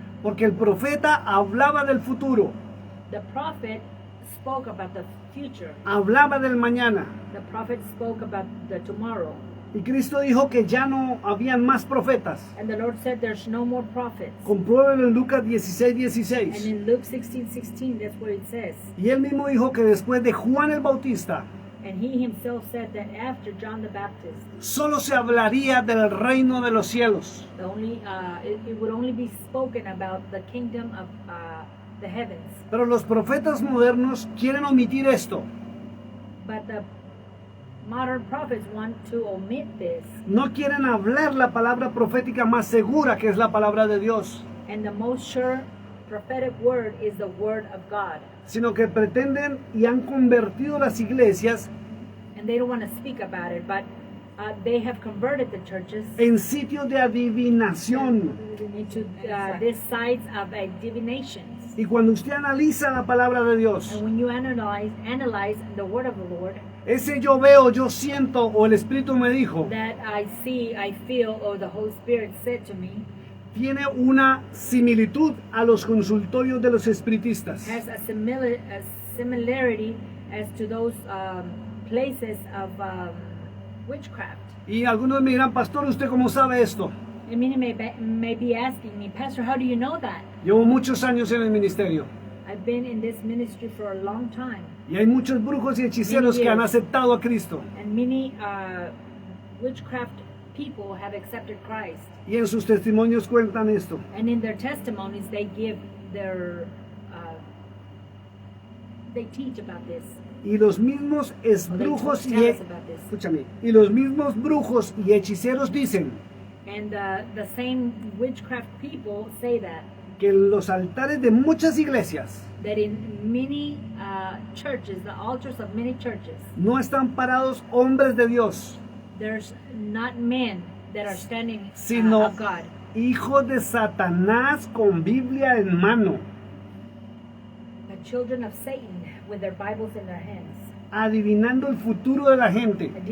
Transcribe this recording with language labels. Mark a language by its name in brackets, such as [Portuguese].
[Spanish] Porque el profeta hablaba del futuro. [English] The prophet spoke about the future. [Spanish] Hablaba del mañana. [English] The prophet spoke about the tomorrow. [Spanish] Y Cristo dijo que ya no habían más profetas. [English] And the Lord said there's no more prophets. [Spanish] Compruébelo en Lucas [English] And [Spanish] 16:16. [English] in Luke 16:16, that's what it says. [Spanish] Y él mismo dijo que después de Juan el Bautista, [English] And he himself said that after John the Baptist, [Spanish] solo se hablaría del reino de los cielos. [English] it would only be spoken about the kingdom of the heavens. [Spanish] Pero los profetas modernos quieren omitir esto. [English] But the modern prophets want to omit this. [Spanish] No quieren hablar la palabra profética más segura, que es la palabra de Dios, [English] And the most sure prophetic word is the word of God. [Spanish] sino que pretenden y han convertido las iglesias [English] And they don't want to speak about it, but they have converted the churches [Spanish] en sitios de adivinación. [English] into these sites of divinations. [Spanish] Y cuando usted analiza la palabra de Dios, [English] And when you analyze the word of the Lord, [Spanish] ese yo veo, yo siento o el Espíritu me dijo, [English] that I see, I feel, or the Holy Spirit said to me, [Spanish] tiene una similitud a los consultorios de los espiritistas. [English] has a similarity as to those places of witchcraft. [Spanish] Y algunos me dirán, pastor, ¿usted cómo sabe esto? [English] And many may be asking me, Pastor, how do you know that? [Spanish] Llevo muchos años en el ministerio [English] I've been in this ministry for a long time, [Spanish] y hay muchos brujos y hechiceros que han aceptado a Cristo. [English] and many witchcraft people have accepted Christ. [Spanish] Y en sus testimonios cuentan esto. [English] And in their testimonies, they give their, they teach about this. [Spanish] Y los mismos [English] Or they [Spanish] brujos [English] tell us about this. [Spanish] escúchame, y los mismos brujos y hechiceros dicen [English] And the same witchcraft people say that [Spanish] que en los altares de muchas iglesias [English] in many churches, the altars of many churches, [Spanish] no están parados hombres de Dios, [English] there's not men that are standing [Spanish] sino [English] of God, [Spanish] hijos de Satanás con Biblia en mano, [English] the children of Satan with their Bibles in their hands, [Spanish] adivinando el futuro de la gente,